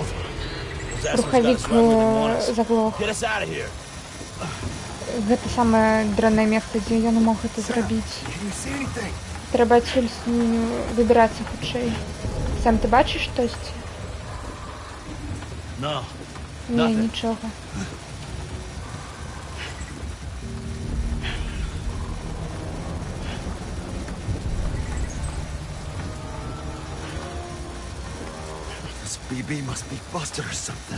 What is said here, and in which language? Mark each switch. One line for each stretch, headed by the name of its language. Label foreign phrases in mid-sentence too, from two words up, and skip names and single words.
English: Those assholes got
Belarusian: Рухавік
English: us running with them on us.
Belarusian: заглох.
English: Get us out of here.
Belarusian: Гэта саме дрэннае месца, дзе я не мог гэта зрабіць.
English: Can you see anything?
Belarusian: Трэба адсюль выбірацца хутчэй. Сам ты бачыш штосьці?
English: No.
Belarusian: Не,
English: Nothing.
Belarusian: нічога.
English: This BB must be busted or something.